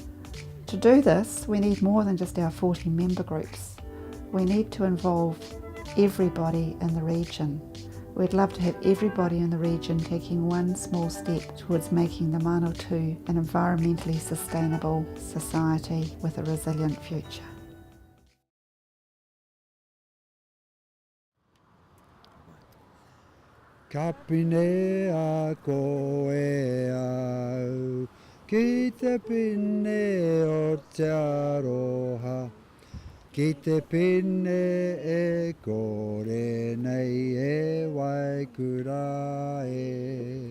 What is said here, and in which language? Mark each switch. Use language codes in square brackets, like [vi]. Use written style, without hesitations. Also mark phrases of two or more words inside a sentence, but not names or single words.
[en] To do this, we need more than just our 40 member groups. We need to involve everybody in the region. We'd love to have everybody in the region taking one small step towards making the Manawatu an environmentally sustainable society with a resilient future. [mi] Ka pine a ko e au, ki te pine o te aroha, ki te pine e kore nei e waikura e.